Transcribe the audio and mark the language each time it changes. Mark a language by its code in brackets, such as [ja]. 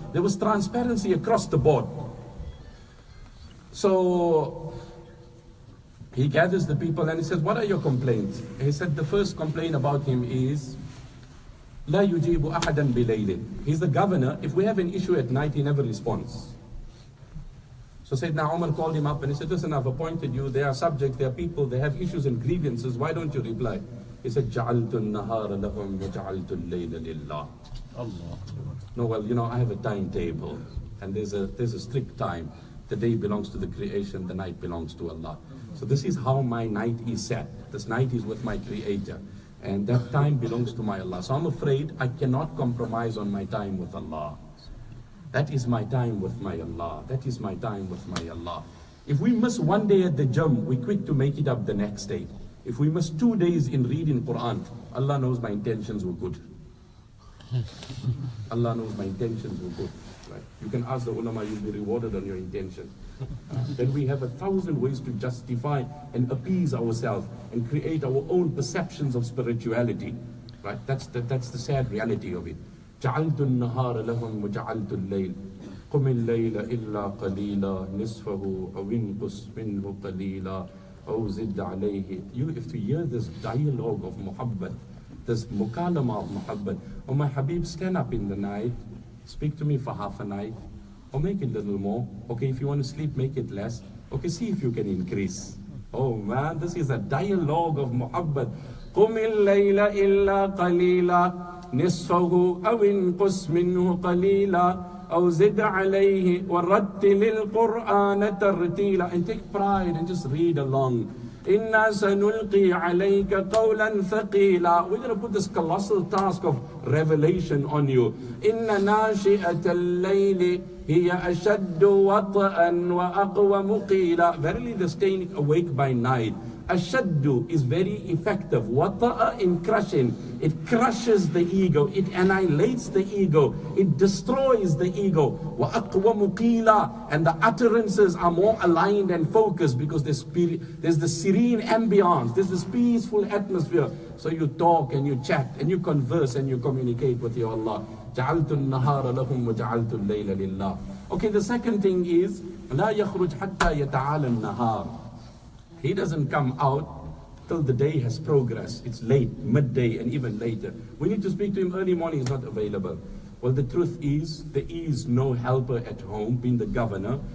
[en] There was transparency across the board. So he gathers the people and he says, what are your complaints? He said the first complaint about him is [ar] لا يجيب أحدا بليل. [en] He's the governor. If we have an issue at night, he never responds. So Sayyidina Umar called him up and he said, listen, I've appointed you. There are subjects, there are people, they have issues and grievances. Why don't you reply? He said, [ar] جَعَلْتُ النَّهَارَ لَهُمْ وَجَعَلْتُ اللَّيْلَ لِلَّهِ. [en] No, well, you know, I have a timetable. And there's a strict time. The day belongs to the creation, the night belongs to Allah. So this is how my night is set. This night is with my Creator. And that time belongs to my Allah. So I'm afraid I cannot compromise on my time with Allah. That is my time with my Allah. That is my time with my Allah. If we miss one day at the gym, we're quick to make it up the next day. If we miss 2 days in reading Quran, Allah knows my intentions were good. Allah knows my intentions were good. Right? You can ask the ulama, you'll be rewarded on your intention. Then we have 1,000 ways to justify and appease ourselves and create our own perceptions of spirituality. Right? That's the sad reality of it. [ar] جعلت النهار لهم وجعلت الليل قم الليل إلا قليلا نصفه أو انقص منه قليلا أو زد عليه. [en] You have to hear this dialogue of muhabbat, this mukalama of muhabbat. Oh my Habib, stand up in the night, speak to me for half a night, or make it a little more. Okay, if you want to sleep, make it less. Okay, see if you can increase. Oh man, this is a dialogue of muhabbat. [ar] قم الليل إلا قليلا نصفه أو انقص منه قليلا أو زد عليه ورتل القرآن ترتيلا. [en] And take pride and just read along. [ar] إنا سنلقي عليك قولا ثقيلا. [en] We're going to put this colossal task of revelation on you. [ar] إن ناشئة الليل هي أشد وطئا وأقوم قيلا. [en] Verily the staying awake by night, Ashaddu, is very effective. Wata'a, in crushing. It crushes the ego. It annihilates the ego. It destroys the ego. Wa aqwamu qila, and the utterances are more aligned and focused because there's the serene ambience. There's this peaceful atmosphere. So you talk and you chat and you converse and you communicate with your Allah. [ar] جعلت النهار لهم وجعلت الليل لله. [en] Okay, the second thing is [ar] لا يخرج حتى يتعالى النهار. [en] He doesn't come out till the day has progressed. It's late, midday, and even later. We need to speak to him early morning, he's not available. Well, the truth is, there is no helper at home, being the governor.